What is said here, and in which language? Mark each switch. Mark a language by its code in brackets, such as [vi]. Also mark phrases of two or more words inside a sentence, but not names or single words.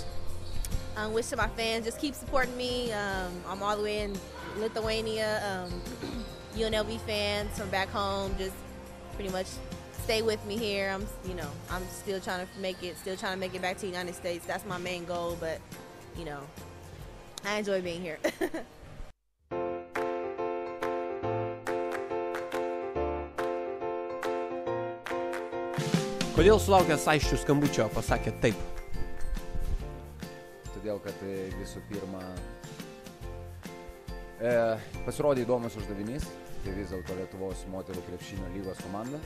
[en] Wish to my fans, just keep supporting me. I'm all the way in Lithuania. UNLV fans from back home, just pretty much stay with me here. I'm still trying to make it back to the United States. That's my main goal, but, you know, I enjoy being here. [lt] Kodėl sulaukęs aisčių skambučio pasakė taip? Todėl, kad visų pirma pasirodė įdomus uždavinys, tai vis dėlto Lietuvos moterų krepšinio lygos komanda.